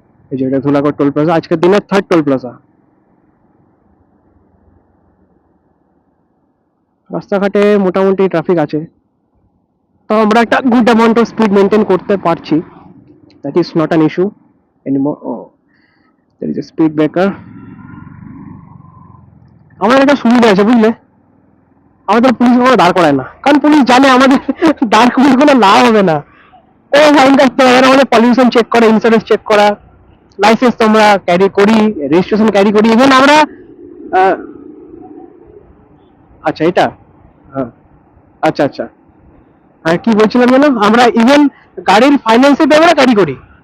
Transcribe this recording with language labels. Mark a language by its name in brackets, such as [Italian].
[Bangla] এই যে এটা ধুলাগড় টোল প্লাজা, আজকের দিনের থার্ড টোল প্লাজা। রাস্তাঘাটে মোটামুটি ট্রাফিক আছে, তো আমরা একটা good amount of speed maintain করতে পারছি। [English] That is not an issue anymore. ও, there is a speed breaker. [Bangla] আমাদের একটা সুবিধা আছে বুঝলে, আমাদের পুলিশ কোনো দাঁড় করায় না, কারণ পুলিশ জানে আমাদের দাঁড় করিয়ে কোনো লাভ হবে না। ও ফাইন কাটতে হবে না, আমাদের পলিউশন চেক করা, ইন্স্যুরেন্স চেক করা, লাইসেন্স তো আমরা ক্যারি করি, রেজিস্ট্রেশন ক্যারি করি, ইভেন আমরা আহ, আচ্ছা এটা, হ্যাঁ, আচ্ছা আচ্ছা, আর কি বলছিলাম যেন, আমরা ইভেন গাড়ির ফাইন্যান্সের পেপারও ক্যারি করি।